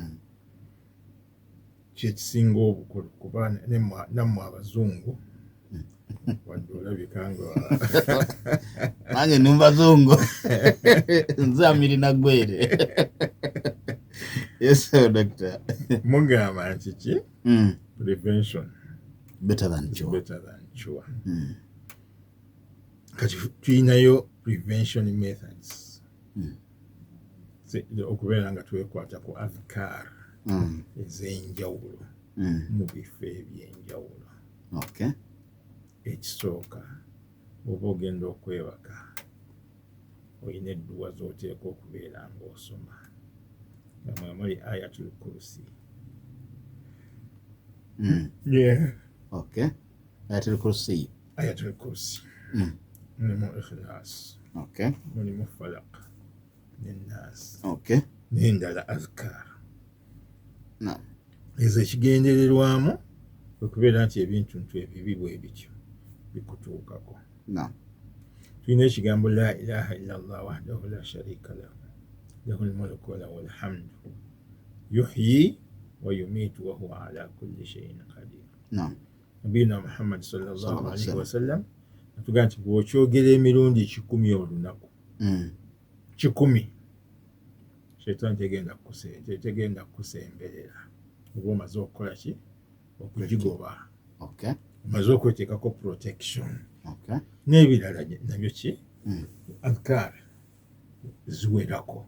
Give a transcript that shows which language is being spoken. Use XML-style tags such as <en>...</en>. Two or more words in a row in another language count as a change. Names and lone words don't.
<lg>Kyekisinga obukulu kuba nammwe abazungu wadde olabika nga nange ndi mubazungu nze amirina gwere.</lg> <en>Yes sir, doctor.</en> <lg>mugamba nti ki prevention</lg> <en>better than cure.</en> <lg>Kati tulinayo</lg> <en>prevention methods</en> <lg>okubeera nga twekwata ku adhkar ez'enjawulo mu bifo eby'enjawulo. Ekisooka oba ogenda okwebaka olina edduwa z'oteeka okubeera ng'osoma nga mwe muli ayatul kursi. Ayatul kursi. Mulimu ikhlas. Mulimu falaq n'ennaas. N'endala azkar. Ezo ekigendererwamu okubeera nti ebintu ebibi bwe bityo bikutuukako. Tulina ekigambo</lg> <ar>لا إله إلا الله وحده لا شريك له له الملك وله الحمد يحيي ويميت وهو على كل شيء قدير.</ar> <lg>Nabiyina Muhammad</lg> <ar>صلى الله عليه وسلم</ar> <lg>atugamba nti bw'okyogera emirundi 10 olunaku 10 Shaytan tegenda kusemberera oba omaze okukola ki okugigoba. Omaze okweteekako protection. N'ebirala nabyo ki adhkar ziwerako.</lg>